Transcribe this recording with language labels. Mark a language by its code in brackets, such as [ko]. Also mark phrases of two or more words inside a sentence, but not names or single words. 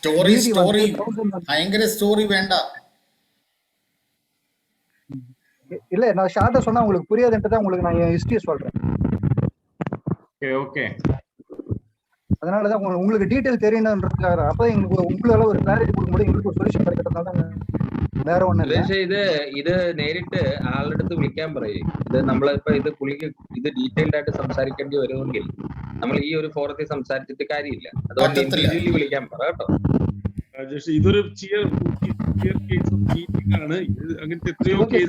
[ta] ஸ்டோரி வேண்டாம். இல்ல நான் ஷார்ட்டா சொன்னா உங்களுக்கு புரியாதுன்ட்டு தான் உங்களுக்கு நான் என் ஹிஸ்டரி சொல்றேன். ஓகே. அதனாலதான் உங்களுக்கு டீடைல் தெரியணும்ன்றதுக்காக அப்ப எங்களுக்கு உங்களால ஒரு கிளாரிட்டி கொடுக்க முடியும், எங்களுக்கு ஒரு சொல்யூஷன் கிடைக்கிறதுனால [ml] വേറെ ഒന്നല്ല. ഇത് നേരിട്ട് ആളുടെ അടുത്ത് വിളിക്കാൻ പറയും. ഇത് നമ്മളിപ്പോ ഇത് പുള്ളിക്ക് ഇത് ഡീറ്റെയിൽഡ് ആയിട്ട് സംസാരിക്കേണ്ടി വരുമെങ്കിൽ നമ്മൾ ഈ ഒരു ഫോറത്തിൽ സംസാരിച്ചിട്ട് കാര്യമില്ല. അതുകൊണ്ട് ഇൻഡിവിജ്വലി വിളിക്കാൻ പറ കേട്ടോ. ഇതൊരു ആണ്, അങ്ങനത്തെ എത്രയോ കേസ്.